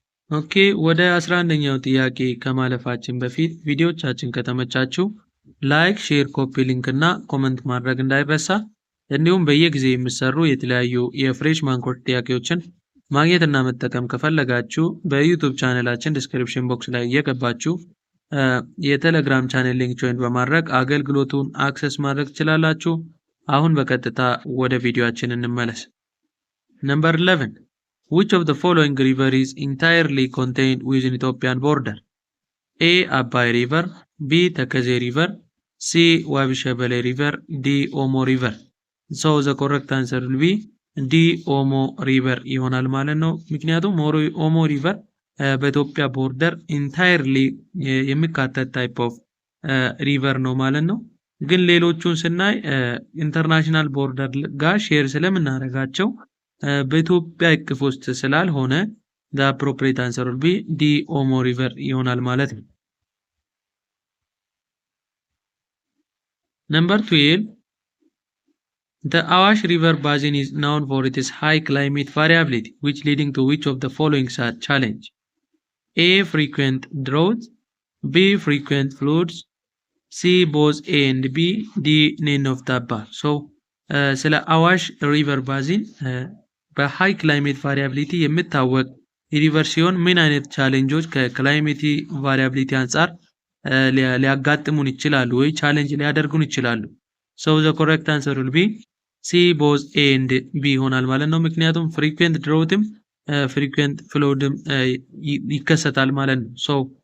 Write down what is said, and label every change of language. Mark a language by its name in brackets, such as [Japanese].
[Amharic] ኦኬ ወደ 11ኛው ጥያቄ ከማለፋችን በፊት ቪዲዮቻችን ከተመቻችሁ ላይክ፣ ሼር፣ ኮፒ ሊንክ እና ኮመንት ማድረግ እንዳይረሳ። እንዲሁም በየጊዜ የሚሰሩ የተለያዩ የፍሬሽ ማንኮች ጥያቄዎችን ማግኘትና መጠቀም ከፈለጋችሁ በዩቲዩብ ቻናላችን ዲስክሪፕሽን ቦክስ ላይ እየገባችሁ የቴሌግራም ቻናል ሊንክ ጆይን በማድረግ አገልግሎቱን አክሰስ ማድረግ ትችላላችሁ። አሁን በቀጥታ ወደ ቪዲዮአችን እንመለስ። [English] Number 11. Which of the following river is entirely contained within Ethiopian border? A. Abai River, B. Takeze River, C. Wabi Shabele River, D. Omo River. So the correct answer will be D. [Amharic] Omo River ይሆናል ማለት ነው። ምክንያቱም ኦሞ ሪቨር በኢትዮጵያ ቦርደር ኢንታይርሊ የሚካተት ታይፕ ኦፍ ሪቨር ነው ማለት ነው። ግን ሌሎቹን ስናይ ኢንተርናሽናል ቦርደር ጋር ሼር ስለምናደርጋቸው በኢትዮጵያ እቅፍ ውስጥ ስላልሆነ [English] the appropriate answer will be D. [Amharic] Omo River ይሆናል ማለት ነው። [English] Number 12. The Awash River basin is known for its high climate variability, which leading to which of the following challenge? A. Frequent droughts, B. Frequent floods, C. both A and B, D. none of the above. [Amharic] So ስለ አዋሽ ሪቨር ባዚን በሃይ ክላይሜት ቫሪያቢሊቲ የሚታወቅ ሪቨር ሲሆን ምን አይነት ቻሌንጆች ከክላይሜት ቫሪያቢሊቲ አንጻር ሊያጋጥሙን ይችላሉ ወይ ቻሌንጅ ሊያደርጉን ይችላሉ? [English] So the correct answer will be C. [Amharic] both A and B ይሆናል ማለት ነው። ምክንያቱም ፍሪኩዌንት ድሮውትም ፍሪኩዌንት ፍሎድም ይከሰታል ማለት ነው። So